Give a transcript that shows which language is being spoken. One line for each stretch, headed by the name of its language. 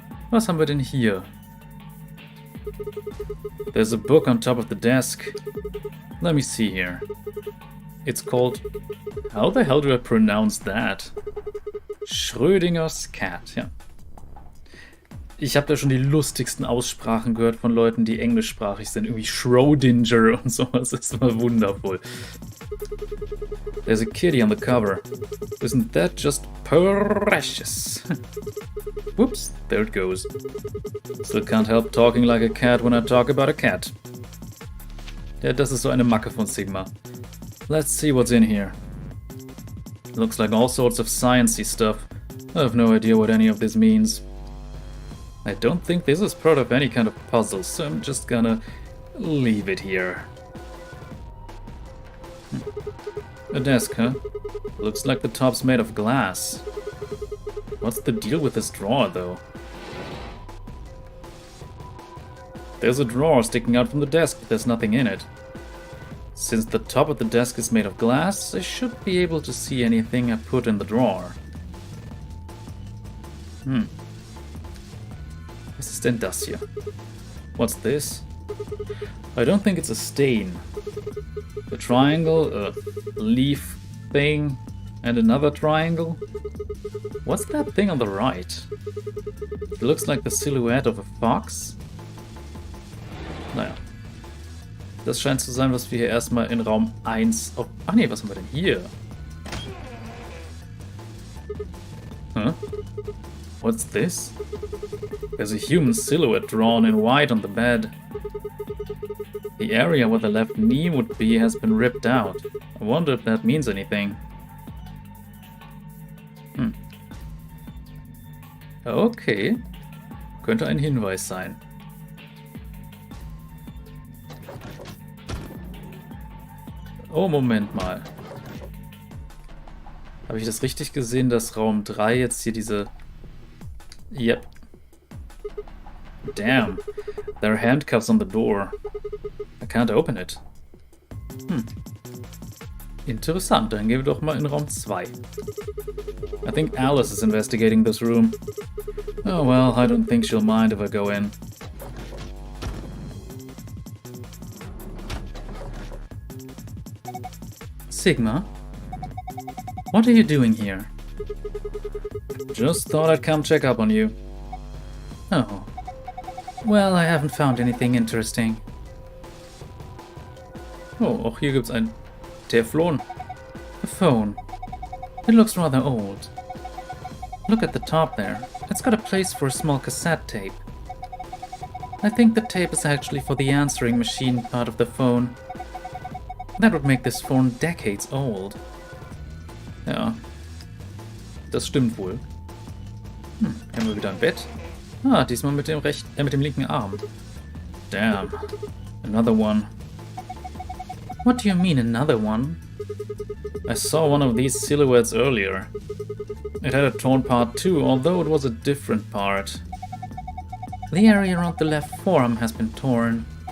German: Was haben wir denn hier?
English: There's a book on top of the desk. Let me see here. It's called... How the hell do I pronounce that?
German: Schrödingers Cat, ja. Ich habe da schon die lustigsten Aussprachen gehört von Leuten, die englischsprachig sind. Irgendwie Schrödinger und sowas. Das ist immer wundervoll.
English: There's a kitty on the cover. Isn't that just precious? Whoops, there it goes. Still can't help talking like a cat when I talk about a cat.
German: Ja, das ist so eine Macke von Sigma.
English: Let's see what's in here. Looks like all sorts of sciencey stuff. I have no idea what any of this means. I don't think this is part of any kind of puzzle, so I'm just gonna leave it here. A desk, huh? Looks like the top's made of glass. What's the deal with this drawer, though? There's a drawer sticking out from the desk, but there's nothing in it. Since the top of the desk is made of glass, I should be able to see anything I put in the drawer.
German: Was ist denn das hier?
English: What's this? I don't think it's a stain. A triangle, a leaf thing, and another triangle. What's that thing on the right? It looks like the silhouette of a fox.
German: Naja. Das scheint zu sein, was wir hier erstmal in Raum 1 auf... Ach nee, was haben wir denn hier?
English: Huh? What's this? There's a human silhouette drawn in white on the bed. The area where the left knee would be has been ripped out. I wonder if that means anything. Okay.
German: Könnte ein Hinweis sein. Oh, Moment mal. Habe ich das richtig gesehen, dass Raum 3 jetzt hier diese...
English: Yep. Damn. There are handcuffs on the door. I can't open it.
German: Interessant, dann gehen wir doch mal in Raum 2.
English: I think Alice is investigating this room. Oh well, I don't think she'll mind if I go in. Sigma? What are you doing here? Just thought I'd come check up on you. Oh. Well, I haven't found anything interesting.
German: Oh, auch hier gibt's ein Teflon.
English: A phone. It looks rather old. Look at the top there. It's got a place for a small cassette tape. I think the tape is actually for the answering machine part of the phone. That would make this phone decades old.
German: Ja. Das stimmt wohl. Haben wir wieder ein Bett? Ah, diesmal mit dem mit dem linken Arm.
English: Damn. Another one. What do you mean, another one? I saw one of these silhouettes earlier. It had a torn part too, although it was a different part. The area around the left forearm has been torn.